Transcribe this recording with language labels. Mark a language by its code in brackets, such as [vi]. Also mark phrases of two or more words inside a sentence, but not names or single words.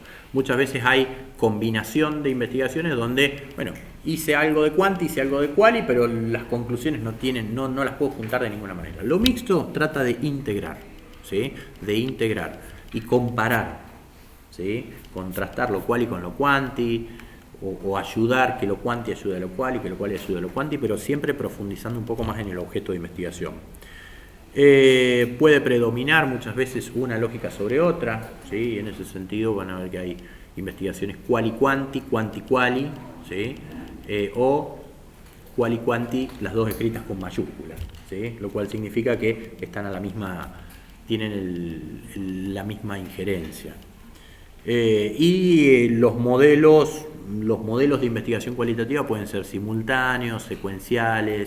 [es] Muchas veces hay combinación de investigaciones donde, bueno, hice algo de cuanti, hice algo de quali, pero las conclusiones no las puedo juntar de ninguna manera. Lo mixto trata de integrar, ¿sí? De integrar y comparar, ¿sí? Contrastar lo quali con lo quanti, o ayudar, que lo quanti ayude a lo quali, que lo quali ayude a lo quanti, pero siempre profundizando un poco más en el objeto de investigación. Puede predominar muchas veces una lógica sobre otra, ¿sí? En ese sentido van a ver que hay investigaciones quali-quanti, quanti-quali, ¿sí? O quali-quanti, las dos escritas con mayúsculas, ¿sí? Lo cual significa que están a la misma, tienen la misma injerencia. Los modelos de investigación cualitativa pueden ser simultáneos, secuenciales.